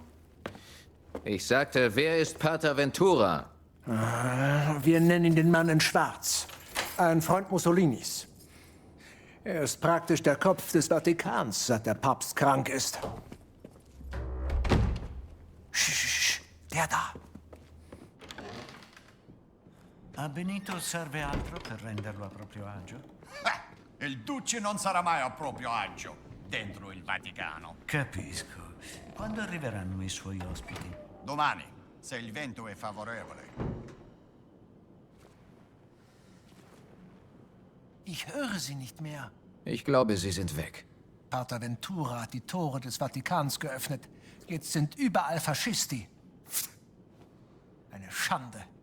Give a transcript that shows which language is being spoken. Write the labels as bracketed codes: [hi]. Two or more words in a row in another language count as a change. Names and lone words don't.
[de] Ich sagte, wer ist Pater Ventura? Wir nennen ihn den Mann in Schwarz. Ein Freund Mussolinis. Er ist praktisch der Kopf des Vatikans, seit der Papst krank ist. Sch, der da. [it] A Benito serve altro per renderlo a proprio agio? Il Duce non sarà mai a proprio agio dentro il Vaticano. Capisco. Quando arriveranno i suoi ospiti? Domani, se il vento è favorevole. [de] Ich höre sie nicht mehr. Ich glaube, sie sind weg. Pater Ventura hat die Tore des Vatikans geöffnet. Jetzt sind überall Faschisti. Eine Schande.